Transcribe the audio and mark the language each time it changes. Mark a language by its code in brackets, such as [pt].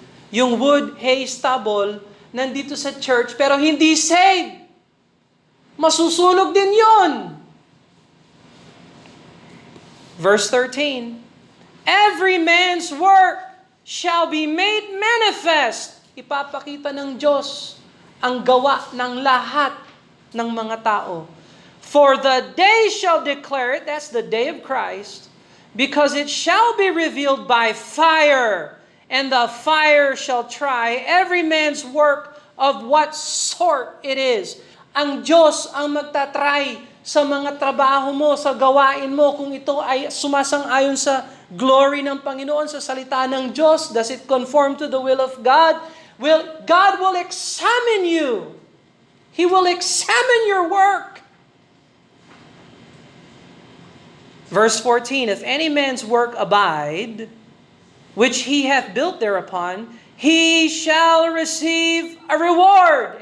[tl] Yung [en] wood, hay, stubble, [tl] nandito sa church pero hindi saved. Masusunog din yon. [en] Verse 13, every man's work shall be made manifest. [tl] Ipapakita ng Diyos ang gawa ng lahat ng mga tao. [en] For the day shall declare it, that's the day of Christ, because it shall be revealed by fire, and the fire shall try every man's work of what sort it is. [tl] Ang Diyos ang magtatry sa mga trabaho mo, sa gawain mo, kung ito ay sumasang-ayon sa glory ng Panginoon, sa salita ng Diyos. [en] Does it conform to the will of God? God will examine you. He will examine your work. Verse 14, if any man's work abide, which he hath built thereupon, he shall receive a reward.